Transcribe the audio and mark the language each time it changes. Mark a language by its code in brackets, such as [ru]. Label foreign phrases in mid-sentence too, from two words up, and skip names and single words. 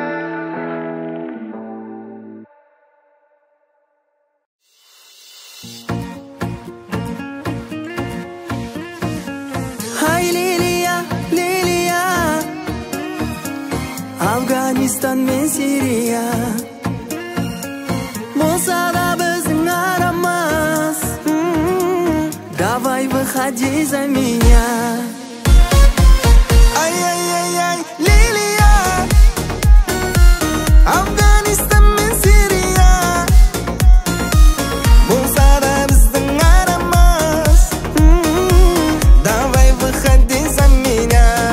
[kk] Ай, Лилия, Лилия, Афганистан мен Сирия, болса да біздің арамыз. [ru] Давай выходи за меня. [kk] Ай-яй-яй-яй, Лилия, Афганистан мен Сирия, болса да біздің арамыз. [ru] Давай выходи за меня.